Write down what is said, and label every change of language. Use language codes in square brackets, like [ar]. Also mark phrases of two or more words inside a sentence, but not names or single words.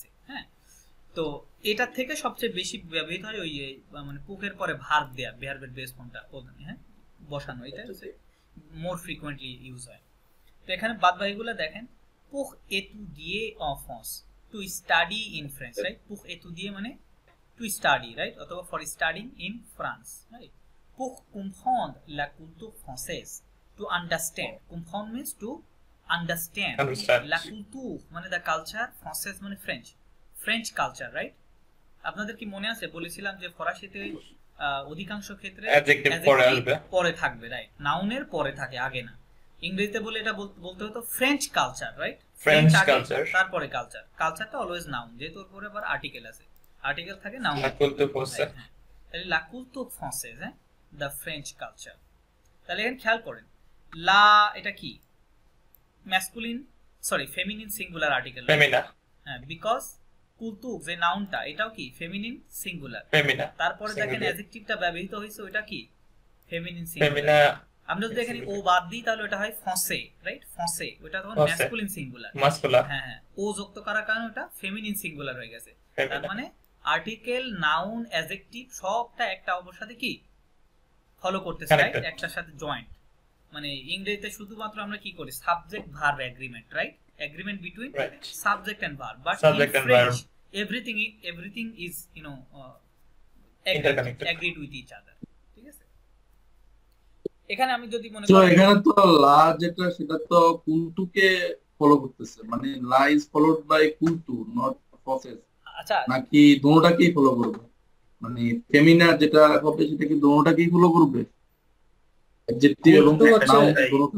[bn] হ্যাঁ, তো এটা থেকে সবচেয়ে বেশি ব্যবহৃত হয় ওই মানে পুকের পরে ভার্ব দেয়া, ভার্বের [en] base form [bn] হ্যাঁ বসানো, এটা [en] more frequently use [bn] হয়। তো এখানে বাদবাকিগুলো দেখেন, [fr] pour étudier en France, [en] to study in French, right? [fr] pour étudier [bn] মানে [en] to study, right? [bn] অথবা [en] for studying in France, right? [fr] Pour comprendre la culture française, [en] to understand, comprendre means to understand. [fr] La culture [en] মানে the culture, française মানে French culture, right? [bn] আপনাদের কি মনে আছে বলেছিলাম যে ফরাসিতে অধিকাংশ ক্ষেত্রে অ্যাডজেক্টিভ পরে থাকবে, রাইট? নাউনের পরে থাকে, আগে না। ইংরেজিতে বলে এটা বলতে হতো [en] French culture, right? French culture, [bn] তারপরে কালচার। কালচারটা [en] always noun, [bn] যেহেতু ওর পরে আবার আর্টিকেল আছে, আর্টিকেল থাকে নাউন। [fr] la culture française, তাহলে la culture française, [en] হ্যাঁ, the French culture. [bn] তাহলে এখানে খেয়াল করেন, লা এটা কি [en] masculine, sorry feminine singular article, [bn] ফেমিনা। হ্যাঁ, বিকজ কুলতুক যে নাউনটা এটাও কি [en] feminine singular. [bn] ফেমিনা। তারপরে দেখেন অ্যাডজেক্টিভটা ব্যবহৃত হয়েছে, ওটা কি [en] feminine singular. [bn] আমরা যদি এখানে ও বাদ দিই তাহলে ওটা হয় ফ্রান্সে, রাইট? ফ্রান্সে, ওটা তখন [en] masculine singular, [bn] মাস্কুলার। হ্যাঁ হ্যাঁ, ও যুক্ত করার কারণে ওটা [en] feminine singular [bn] হয়ে গেছে। তার মানে আর্টিকেল, নাউন, অ্যাডজেক্টিভ সবটা একটা অপরের সাথে কি ফলো করতেছে, রাইট? একটার সাথে জয়েন্ট। মানে ইংরেজিতে শুধুমাত্র আমরা কি করি, [en] subject verb agreement, right? agreement between subject and verb, but in French everything is agreed with each other, [bn] ঠিক আছে? এখানে আমি যদি মনে করি এখানে তো লা যেটা সেটা তো কুলটুকে ফলো করতেছে, মানে লা [en] is followed by [bn] কুলটু, [en] not process. [bn] আচ্ছা, নাকি দুটোটাকেই ফলো করবে? মানে ফেমিনা যেটা হবে সেটা কি দুটোটাকেই ফলো করবে, অ্যাডজেক্টিভ এবং নাউন দুটোটা?